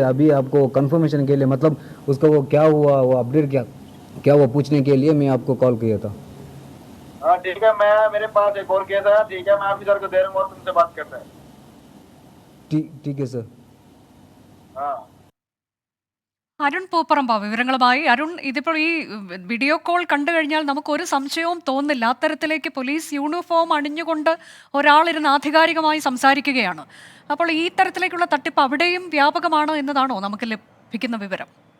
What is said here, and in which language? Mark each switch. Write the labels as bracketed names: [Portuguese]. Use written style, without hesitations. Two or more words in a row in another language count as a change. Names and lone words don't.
[Hindi] अभी आपको कंफर्मेशन के लिए, मतलब उसका वो क्या हुआ, वो अपडेट क्या वो पूछने के लिए मैं आपको कॉल किया था। हाँ ठीक है, मैं मेरे पास एक और केस है, ठीक है, मैं ऑफिसर को दे रहा हूँ और तुमसे बात करता है। ठीक है सर। हाँ, [Malayalam] അരുൺ പൂപ്പറമ്പ വിവരങ്ങളുമായി. അരുൺ, ഇതിപ്പോൾ ഈ വീഡിയോ കോൾ കണ്ടു കഴിഞ്ഞാൽ നമുക്കൊരു സംശയവും തോന്നില്ല. അത്തരത്തിലേക്ക് പോലീസ് യൂണിഫോം അണിഞ്ഞുകൊണ്ട് ഒരാളിരുന്ന് ആധികാരികമായി സംസാരിക്കുകയാണ്. അപ്പോൾ ഈ തരത്തിലേക്കുള്ള തട്ടിപ്പ് അവിടെയും വ്യാപകമാണ് എന്നതാണോ നമുക്ക് ലഭിക്കുന്ന വിവരം?